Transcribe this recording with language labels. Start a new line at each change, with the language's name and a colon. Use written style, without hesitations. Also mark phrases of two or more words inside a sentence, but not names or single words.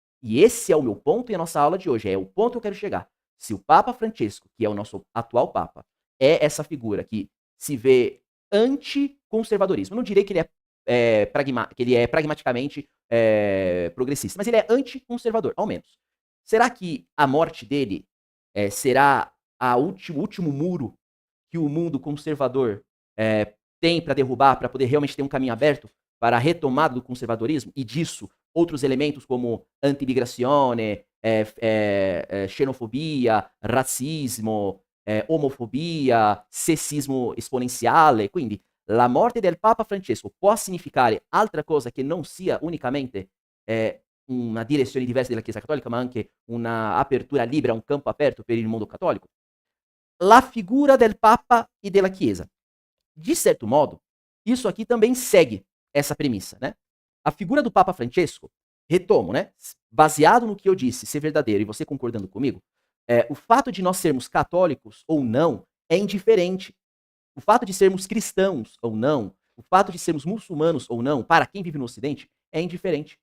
Portuguese: E esse é o meu ponto e a nossa aula de hoje, é o ponto que eu quero chegar. Se o Papa Francesco, que é o nosso atual Papa, é essa figura que se vê anticonservadorismo, eu não direi que que ele é pragmaticamente progressista, mas ele é anticonservador, ao menos. Será que a morte dele será o último muro que o mundo conservador tem para derrubar, para poder realmente ter um caminho aberto para a retomada do conservadorismo? E disso, outros elementos como
Italian: antimigrazione, xenofobia, razzismo, omofobia, sessismo esponenziale. Quindi la morte del
Portuguese: Papa Francesco
Italian: può significare altra cosa che non sia unicamente una direzione diversa della Chiesa Cattolica, ma anche una apertura libera, un campo aperto per il mondo cattolico? La figura del Papa e della Chiesa.
Portuguese: De certo modo, isso aqui também segue essa premissa, né? A figura do Papa Francesco, retomo, né? Baseado no que eu disse, ser verdadeiro, e você concordando comigo, o fato de nós sermos católicos ou não é indiferente. O fato de sermos cristãos ou não, o fato de sermos muçulmanos ou não, para quem vive no Ocidente, é indiferente.